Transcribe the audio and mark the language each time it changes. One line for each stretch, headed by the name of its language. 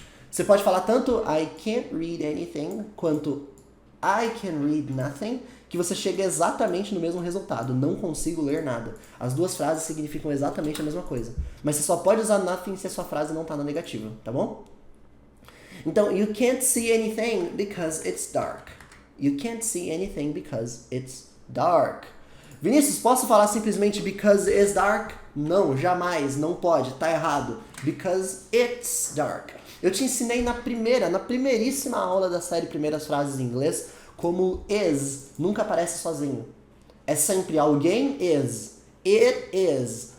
Portuguese: Você pode falar tanto
English: I can't read anything,
Portuguese: quanto
English: I can read nothing,
Portuguese: que você chega exatamente no mesmo resultado. Não consigo ler nada. As duas frases significam exatamente a mesma coisa. Mas você só pode usar nothing se a sua frase não está na negativa, tá bom? Então,
English: you can't see anything because it's dark. You can't see anything because it's dark.
Portuguese: Vinícius, posso falar simplesmente
English: because it's dark?
Portuguese: Não, jamais, não pode, tá errado.
English: Because it's dark.
Portuguese: Eu te ensinei na primeiríssima aula da série Primeiras Frases em Inglês, como is nunca aparece sozinho. É sempre alguém is.
English: It is.